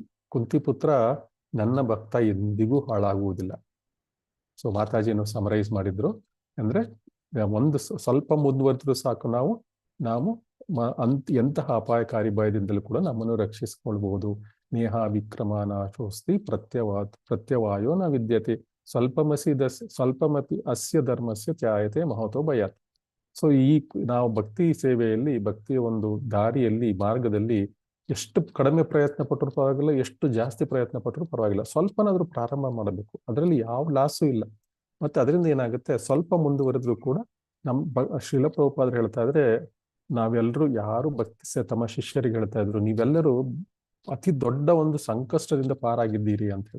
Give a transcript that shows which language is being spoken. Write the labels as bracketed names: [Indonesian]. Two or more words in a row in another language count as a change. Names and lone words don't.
[Kannada] ಕುಂತಿಪುತ್ರ, ನನ್ನ ಭಕ್ತ ಎಂದಿಗೂ ಹಾಳಾಗುವುದಿಲ್ಲ. ಸೊ ಮಾತಾಜಿಯನ್ನು ಸಮರೈಸ್ ಮಾಡಿದ್ರು. ಅಂದ್ರೆ ಒಂದು ಸ್ವಲ್ಪ ಮುಂದುವರೆದ್ರು ಸಾಕು, ನಾವು ಎಂತಹ ಅಪಾಯಕಾರಿ ಭಯದಿಂದಲೂ ಕೂಡ ನಮ್ಮನ್ನು ರಕ್ಷಿಸಿಕೊಳ್ಬಹುದು. [Sanskrit] ನೇಹ ವಿಕ್ರಮ ನಾಶೋಸ್ತಿ ಪ್ರತ್ಯವಾಯೋ ನ ವಿದ್ಯತೆ ಸ್ವಲ್ಪಮಪಿ ಅಸ್ಯ ಧರ್ಮಸ್ಯ ತ್ಯಾಯತೆ ಮಹತೋ ಭಯಾತ್. [Kannada] ಸೊ ನಾವು ಭಕ್ತಿ ಸೇವೆಯಲ್ಲಿ, ಭಕ್ತಿಯ ಒಂದು ದಾರಿಯಲ್ಲಿ, ಮಾರ್ಗದಲ್ಲಿ ಎಷ್ಟು ಕಡಿಮೆ ಪ್ರಯತ್ನ ಪಟ್ಟರು ಪರವಾಗಿಲ್ಲ, ಎಷ್ಟು ಜಾಸ್ತಿ ಪ್ರಯತ್ನ ಪಟ್ಟರು ಪರವಾಗಿಲ್ಲ, ಸ್ವಲ್ಪನಾದ್ರೂ ಪ್ರಾರಂಭ ಮಾಡಬೇಕು. ಅದರಲ್ಲಿ ಯಾವ ಲಾಸು ಇಲ್ಲ. ಮತ್ತೆ ಅದರಿಂದ ಏನಾಗುತ್ತೆ, ಸ್ವಲ್ಪ ಮುಂದುವರೆದ್ರು ಕೂಡ ಶ್ರೀಲ ಪ್ರಭುಪಾದರು ಹೇಳ್ತಾ ಇದ್ರೆ, ನಾವೆಲ್ಲರೂ ಯಾರು ತಮ್ಮ ಶಿಷ್ಯರಿಗೆ ಹೇಳ್ತಾ ಇದ್ರು, ನೀವೆಲ್ಲರೂ ಅತಿ ದೊಡ್ಡ ಒಂದು ಸಂಕಷ್ಟದಿಂದ ಪಾರಾಗಿದ್ದೀರಿ ಅಂತ ಹೇಳಿ.